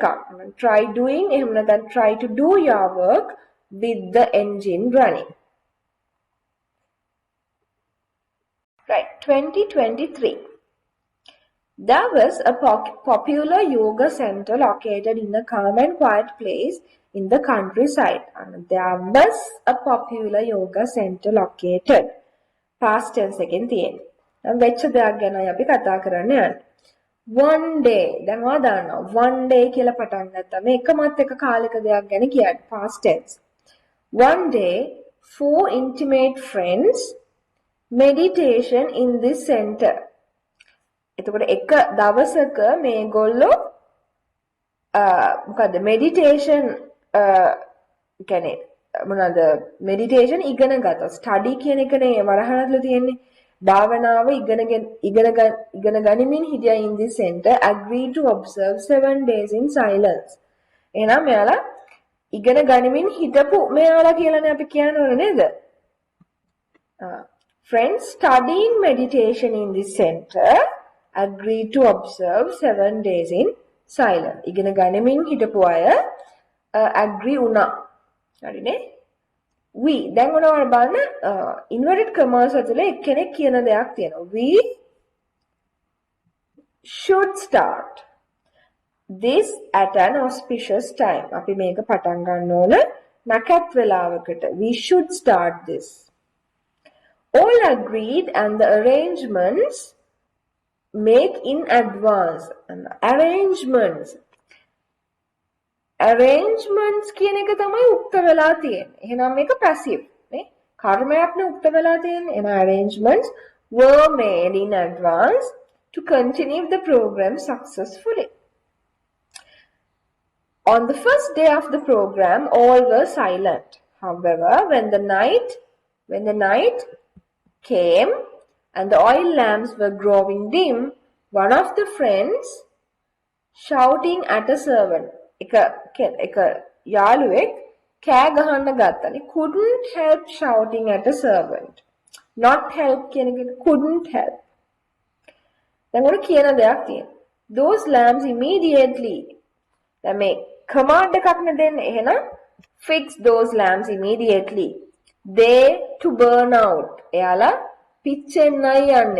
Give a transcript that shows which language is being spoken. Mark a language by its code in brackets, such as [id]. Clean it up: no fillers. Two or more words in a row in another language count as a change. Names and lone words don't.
[en] try doing [si] එහෙම නැත්නම් [en] try to do your work with the engine running. Right, 2023. There was a popular yoga center located in a calm and quiet place in the countryside. And there was a popular yoga center located. Past tense [si] එකෙන් තියෙන්නේ. දැන් වෙච්ච දෙයක් ගැනයි අපි කතා කරන්න යන්නේ. [en] One day [si] දැන් ඔයා දන්නවා [en] one day [si] කියලා පටන් ගත්තා. මේ එකමත් එක කාලයක දෙයක් ගැන කියන්නේ [en] past tense. One day, 4 intimate friends meditation in this center. [si] එතකොට එක දවසක මේගොල්ලෝ මොකද්ද meditation කියන්නේ මොනවාද meditation ඉගෙන ගත්තා. [en] study [si] කියන එකනේ වරහණත්ලා තියෙන්නේ. භාවනාව ඉගෙන ගනිමින් හිටියා [en] in this center agreed to observe 7 days in silence. [si] එහෙනම් මෙයාලා ඉගෙන ගනිමින් හිටපු මෙයාලා කියලානේ අපි කියනවනේ නේද? [en] Friends studying meditation in this center agreed to observe 7 days in silence. [si] ඉගෙන ගනිමින් හිටපු අය agree වුණා. හරිනේ? we දැන් ඔයාලා බලන්න [en] inverted commas [si] ඇතුලේ එක්කෙනෙක් කියන දෙයක් තියෙනවා. [en] We should start this at an auspicious time. [si] අපි මේක පටන් ගන්න ඕන නැකත් වෙලාවකට. [en] We should start this. All agreed and the arrangements make in advance. [si] Arrangements කියන එක තමයි උක්ත වෙලා තියෙන්නේ. එහෙනම් මේක passive නේ. කර්මයක්නේ උක්ත වෙලා තියෙන්නේ. [en] එහෙනම් arrangements were made in advance to continue the program successfully. On the first day of the program, all were silent. However, when the night came and the oil lamps were growing dim, one of the friends shouting at a servant. [si] එක යාළුවෙක් කෑ ගහන්න ගත්තනේ. [en] couldn't help shouting at a servant. not help [si] කියන එක [en] couldn't help. [si] දැන් උඩ කියන දෙයක් තියෙනවා. [en] those lamps immediately. [si] දැන් මේ command එකක් නේ දෙන්නේ. එහෙනම් [en] fix those lamps immediately. they to burn out. [si] එයාලා පිච්චෙන්නයි යන්නේ.